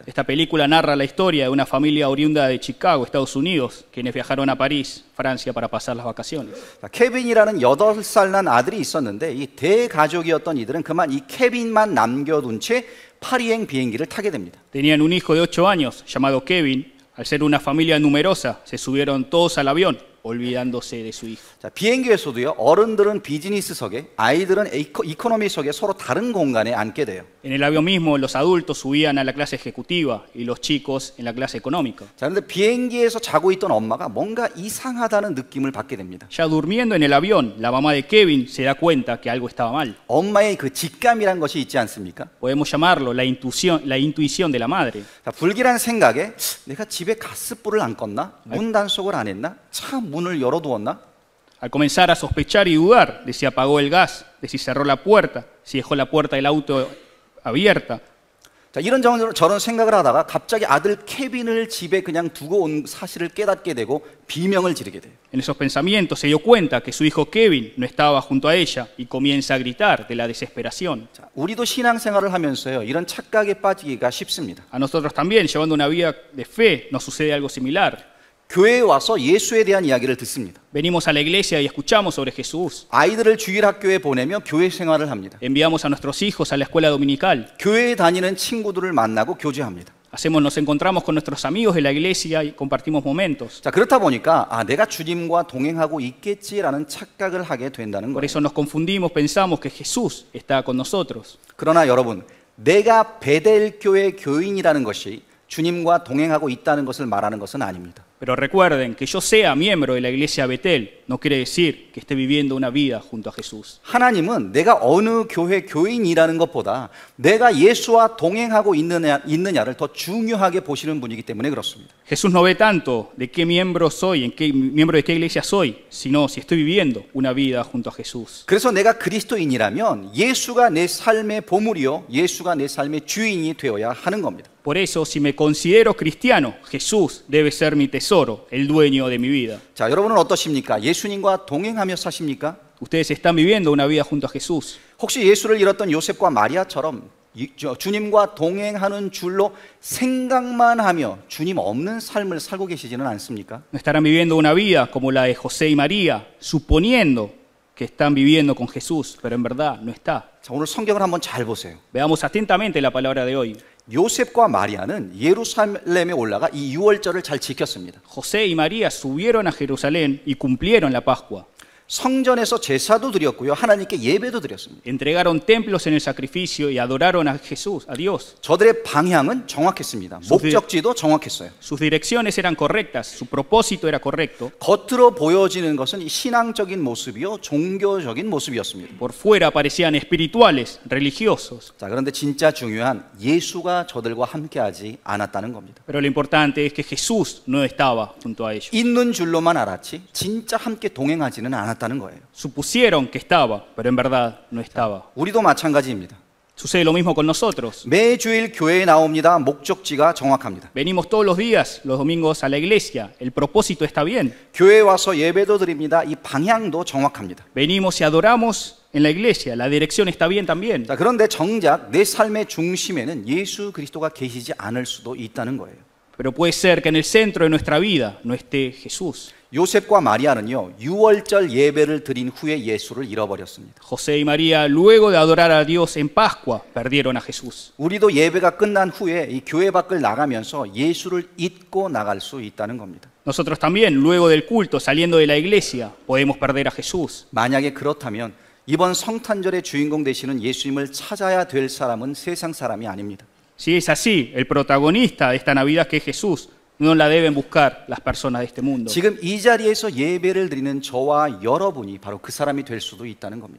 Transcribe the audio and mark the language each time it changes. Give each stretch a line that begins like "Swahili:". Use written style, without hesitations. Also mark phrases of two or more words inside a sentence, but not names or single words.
Spanish: Esta película narra la historia de una familia oriunda de Chicago, Estados Unidos, quienes viajaron a París, Francia, para pasar las vacaciones.
Korean: 자, 케빈이라는 8살 난 아들이 있었는데 이 대가족이었던 이들은 그만 이 케빈만 남겨둔 채 파리행 비행기를 타게 됩니다.
Spanish: Tenían un hijo de 8 años llamado Kevin. Al ser una familia numerosa, se subieron todos al avión, olvidándose de su hijo.
Korean: 자, 비행기에서도요 어른들은 비즈니스석에 아이들은 이코노미석에 서로 다른 공간에 앉게 돼요.
Spanish: En el avión mismo, los adultos subían a la clase ejecutiva y los chicos en la clase económica.
Korean: 자, 그런데 비행기에서 자고 있던 엄마가 뭔가 이상하다는 느낌을 받게 됩니다.
Spanish: Ya durmiendo en el avión, la mamá de Kevin se da cuenta que algo estaba mal.
Korean: 엄마의 그 직감이란 것이 있지 않습니까?
Spanish: Podemos llamarlo la intuición de la madre.
Korean: 자, 불길한 생각에 내가 집에 가스불을 안 껐나? 문 단속을 안 했나? 차 문을 열어두었나?
Spanish: Al comenzar a sospechar y dudar de si apagó el gas, de si cerró la puerta, si dejó la puerta del auto abierta.
Korean: 자, 저런 생각을 하다가 갑자기 아들 케빈을 집에 그냥 두고 온 사실을 깨닫게 되고 비명을 지르게 돼요.
Spanish: En esos pensamientos se dio cuenta que su hijo Kevin no estaba junto a ella y comienza a gritar de la desesperación.
Korean: 자, 우리도 신앙생활을 하면서요 이런 착각에 빠지기가 쉽습니다.
Spanish: A nosotros también, llevando una vida de fe, nos sucede algo similar.
Korean: 교회에 와서 예수에 대한 이야기를 듣습니다.
Spanish: Venimos a la iglesia y escuchamos sobre Jesús.
Korean: 아이들을 주일학교에 보내며 교회 생활을 합니다.
Spanish: Enviamos a nuestros hijos a la escuela dominical.
Korean: 교회에 다니는 친구들을 만나고 교제합니다.
Spanish: Nos encontramos con nuestros amigos de la iglesia y compartimos momentos.
Korean: 자, 그렇다 보니까 내가 주님과 동행하고 있겠지라는 착각을 하게 된다는
Spanish: Por
Korean: 거예요.
Spanish: eso nos confundimos, pensamos que Jesús está con nosotros.
Korean: 그러나 여러분, 내가 베델 교회 교인이라는 것이 주님과 동행하고 있다는 것을 말하는 것은 아닙니다.
Spanish: Pero recuerden que yo sea miembro de la iglesia Betel no quiere decir que esté viviendo una vida junto a Jesús.
Korean: 하나님은 내가 어느 교회 교인이라는 것보다 내가 예수와 동행하고 있느냐를 더 중요하게 보시는 분이기 때문에 그렇습니다.
Spanish: Jesús no ve tanto de qué miembro soy, miembro de qué iglesia soy, sino si estoy viviendo una vida junto a Jesús.
Korean: 그래서 내가 그리스도인이라면 예수가 내 삶의 보물이요, 예수가 내 삶의 주인이 되어야 하는 겁니다.
Spanish: Por eso, si me considero cristiano, Jesús debe ser mi tesoro, el dueño de mi vida.
Korean: 자, 여러분은 어떠십니까? 예수님과 동행하며 사십니까?
Spanish: Ustedes están viviendo una vida junto a Jesús.
Korean: 혹시 예수를 잃었던 요셉과 마리아처럼 주님과 동행하는 줄로 생각만 하며 주님 없는 삶을 살고 계시지는 않습니까?
Spanish: ¿No estarán viviendo una vida como la de José y María, suponiendo que están viviendo con Jesús, pero en verdad no está?
Korean: 자, 오늘 성경을 한번 잘 보세요.
Spanish: Veamos atentamente la palabra de hoy.
Korean: 요셉과 마리아는 예루살렘에 올라가 이 유월절을 잘 지켰습니다.
Spanish: José y María subieron a Jerusalén y cumplieron la Pascua.
Korean: 성전에서 제사도 드렸고요. 하나님께 예배도 드렸습니다.
Spanish: Entregaron templos en el sacrificio y adoraron a Jesús, a Dios.
Korean: 저들의 방향은 정확했습니다. 목적지도 정확했어요.
Spanish: Sus direcciones eran correctas, su propósito era correcto.
Korean: 겉으로 보여지는 것은 신앙적인 모습이요, 종교적인 모습이었습니다.
Spanish: Por fuera parecían espirituales, religiosos.
Korean: 자, 그런데 진짜 중요한 예수가 저들과 함께하지 않았다는 겁니다.
Spanish: Pero lo importante es que Jesús no estaba junto a ellos.
Korean: 있는 줄로만 알았지 진짜 함께 동행하지는 않았다는 거예요.
Spanish: Supusieron que estaba, pero en verdad no estaba.
Korean: 우리도 마찬가지입니다.
Spanish: Sucede lo mismo con nosotros.
Korean: 매주일 교회에 나옵니다. 목적지가 정확합니다.
Spanish: Venimos todos los días, los domingos a la iglesia. El propósito está bien.
Korean: 교회에 와서 예배도 드립니다. 이 방향도 정확합니다.
Spanish: Venimos y adoramos en la iglesia. La dirección está bien también.
Korean: 자, 그런데 정작 내 삶의 중심에는 예수 그리스도가 계시지 않을 수도 있다는 거예요.
Spanish: Pero puede ser que en el centro de nuestra vida no esté Jesús.
Korean: 요셉과 마리아는요, 유월절 예배를 드린 후에 예수를 잃어버렸습니다.
Spanish: José y María, luego de adorar a Dios en Pascua, perdieron a Jesús.
Korean: 우리도 예배가 끝난 후에 이 교회 밖을 나가면서 예수를 잊고 나갈 수 있다는 겁니다.
Spanish: Nosotros también, luego del culto, saliendo de la iglesia, podemos perder a Jesús.
Korean: 만약에 그렇다면 이번 성탄절의 주인공 되시는 예수님을 찾아야 될 사람은 세상 사람이 아닙니다.
Spanish: Si es así, el protagonista de esta Navidad, que es Jesús, no la deben buscar las personas de este mundo,
Korean: 지금 이 자리에서 예배를 드리는 저와 여러분이 바로 그 사람이 될 수도 있다는 겁니다.